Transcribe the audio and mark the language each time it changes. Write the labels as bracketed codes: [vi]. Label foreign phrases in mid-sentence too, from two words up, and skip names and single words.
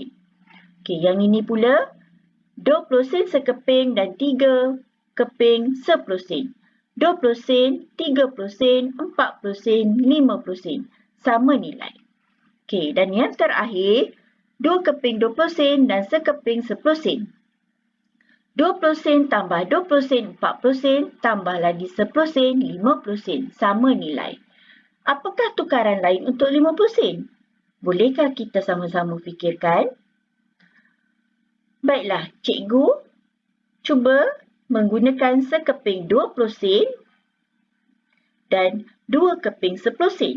[ms] Okey, yang ini pula 20 sen sekeping dan 3 keping 10 sen. 20 sen, 30 sen, 40 sen, 50 sen. Sama nilai. Okey, dan yang terakhir 2 keping 20 sen dan sekeping 10 sen. 20 sen tambah 20 sen, 40 sen, tambah lagi 10 sen, 50 sen. Sama nilai. Apakah tukaran lain untuk 50 sen? Bolehkah kita sama-sama fikirkan? Baiklah, cikgu cuba menggunakan sekeping 20 sen dan 2 keping 10 sen.